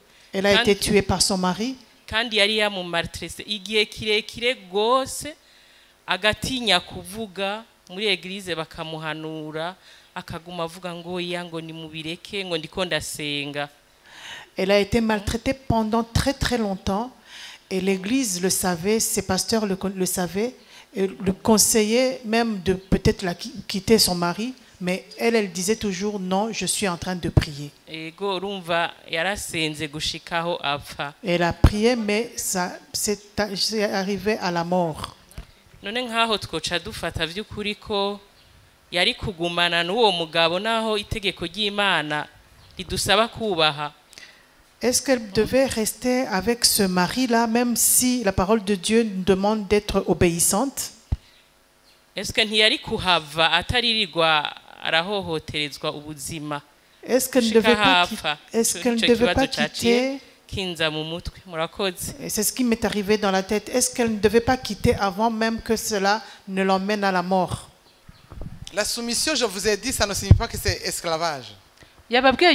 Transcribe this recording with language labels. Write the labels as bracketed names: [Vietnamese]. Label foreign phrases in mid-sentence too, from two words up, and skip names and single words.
[French] Elle a été tuée par son mari. [Rundi] Kandi yari yamumartrese igihe kirekire gose agatinya kuvuga muri eglise bakamuhanura akaguma avuga ngo yango ni mubireke ngo ndiko ndasenga. [French] Elle a été maltraitée pendant très très longtemps et l'église le savait, ses pasteurs le savaient et le conseillaient même de peut-être quitter son mari, mais elle disait toujours non, je suis en train de prier. Elle a prié mais ça c'est arrivé à la mort. [Rundi] None nkaho twoca dufata vy'ukuri ko yari kugumana n'uwo mugabo naho itegeko ry'Imana ridusaba kubaha. [French] Est-ce qu'elle devait rester avec ce mari-là même si la parole de Dieu nous demande d'être obéissante? Est-ce que [Rundi] ntiyari kuhava ataririrwa arahohoterezwa ubuzima? [French] Est-ce qu'elle ne devait pas quitter? C'est ce qui m'est arrivé dans la tête. Est-ce qu'elle ne devait pas quitter avant même que cela ne l'emmène à la mort? La soumission, je vous ai dit, ça ne signifie pas que c'est esclavage. Il y